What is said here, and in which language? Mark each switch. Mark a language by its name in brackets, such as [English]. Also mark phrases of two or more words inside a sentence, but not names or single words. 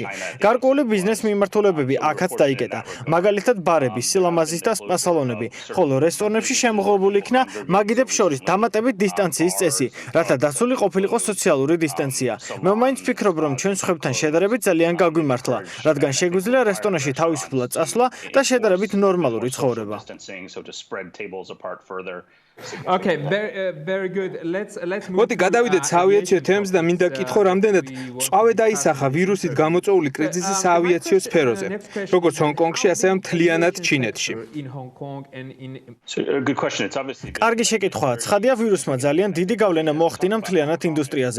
[Georgian] გარკვეული ბიზნეს მიმართულებები აქაც დაიკეტა, მაგალითად ბარები, სილამაზის და სპა სალონები, ხოლო რესტორნებში შემოღობილი იქნა მაგიდებს შორის დამატებით დისტანციის წესი, რათა დაცული ყოფილიყო სოციალური დისტანცია. მე მაინც ვფიქრობ, რომ ჩვენ სხვებთან შედარებით ძალიან გაგვიმართლა, რადგან შეგვიძლია რესტორნში თავისუფლად წასვლა და შედარებით ნორმალური ცხოვრება. [English] Okay, very good. Let's [Georgian] მოდი გადავიდეთ საავიაციო თემებს და მინდა კითხო, რამდენად წვავე დაისახა ვირუსით გამოწვეული კრიზისის საავიაციო სფეროზე, როგორც ჰონკონგში, ასევე მთლიანად ჩინეთში. კარგი შეკითხვაა. ცხადია, ვირუსმა ძალიან დიდი გავლენა მოახდინა მთლიანად ინდუსტრიაზე.